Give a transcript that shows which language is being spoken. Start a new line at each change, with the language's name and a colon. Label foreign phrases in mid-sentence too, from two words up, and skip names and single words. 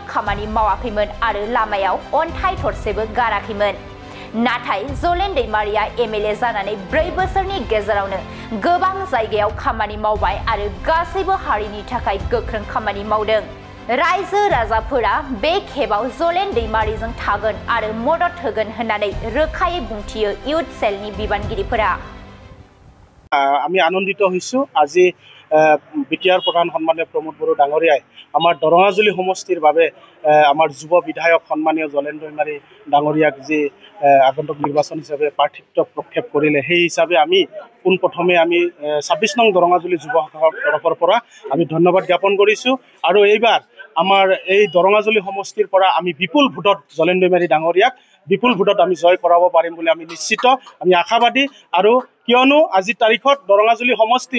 Bodo: खामानि मावाखैमोन आरो लामायाव अन्थाइ थरसेबो गाराखैमोन नाथाय जलेन दैमारिया एमएलए जानानै 4 बोसोरनि गेजेरावनो गोबां जायगायाव खामानि मावबाय आरो गासैबो हारिनि थाखाय गोख्रों खामानि मावदों रायजो राजाफोरा बे खेबाव जलेन दैमारिजों थागोन आरो मदद होगोन होननानै रोखायै बुंथियो इउथ सेलनि बिबानगिरिफोरा
Assamese: আমি আনন্দিত হৈছো আজি বিটিআৰ প্ৰধান সন্মানীয় প্ৰমোদ বড়ো ডাঙৰীয়াই আমাৰ দৰঙাজুলি সমষ্টিৰ বাবে আমাৰ যুৱ বিধায়ক সন্মানীয় জলেন দৈমাৰী ডাঙৰীয়াক যি আগন্তুক নিৰ্বাচন হিচাপে প্ৰাৰ্থিত্ব প্ৰক্ষেপ কৰিলে সেই হিচাপে আমি পোনপ্ৰথমে আমি 26 নং দৰঙাজুলি যুৱ শাখাৰ তৰফৰ পৰা আমি ধন্যবাদ জ্ঞাপন কৰিছো আৰু এইবাৰ আমাৰ এই দৰঙাজুলি সমষ্টিৰ পৰা আমি বিপুল ভোটত জলেন দৈমাৰী ডাঙৰীয়াক বিপুল ভোটত আমি জয় কৰাব পাৰিম বুলি আমি নিশ্চিত আমি আশাবাদী আৰু কিয়নো আজি তাৰিখত দৰঙাজুলি সমষ্টিত